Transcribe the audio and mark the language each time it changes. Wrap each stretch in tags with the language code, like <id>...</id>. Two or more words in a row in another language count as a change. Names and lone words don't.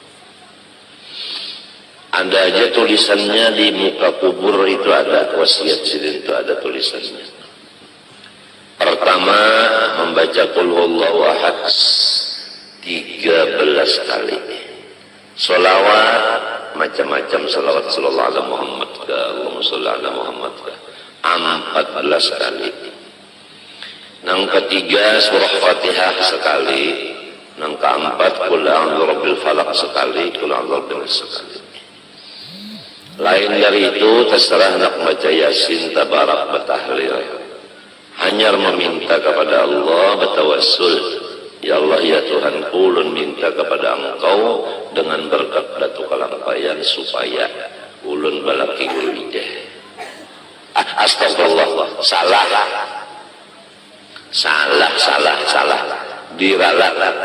<bjn>Ada aja tulisannya di muka kubur itu, ada wasiat Sidin itu, ada tulisannya. Pertama membaca</bjn> <ar>قل هو الله أحد</ar> <bjn>13 kali. Sholawat macam-macam, sholawat</bjn> <ar>صلى الله عليه محمد</ar> <bjn>ka</bjn> <ar>اللهم صل على محمد</ar> <bjn>ka 14 kali. Yang ketiga surah Fatihah sekali. Yang keempat</bjn> <ar>قل أعوذ برب الفلق</ar> <bjn>sekali,</bjn> <ar>قل أعوذ برب الناس</ar> <bjn>sekali. Lain dari itu terserah nak baca Yasin, tabarak, batahlil. Hanya meminta kepada Allah, bertawassul, ya Allah ya Tuhan, ulun minta kepada Engkau dengan berkat Datuk Kalampayan supaya ulun balaki wijah. Astagfirullah, salah diralat.</bjn>